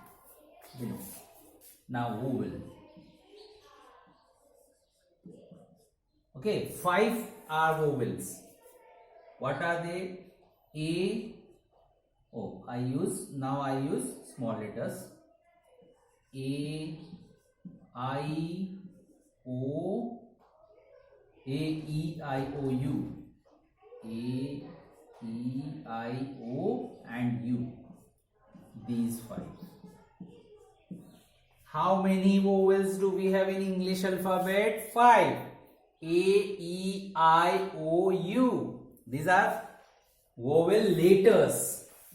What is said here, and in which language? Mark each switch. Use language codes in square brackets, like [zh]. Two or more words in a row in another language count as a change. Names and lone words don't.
[en] Now vowel. Okay, 5 are vowels. What are they? I use small letters. A, I, O, A, E, I, O, U. A, E, I, O and U. These 5. How many vowels do we have in English alphabet? 5. A, E, I, O, U. These are vowel letters.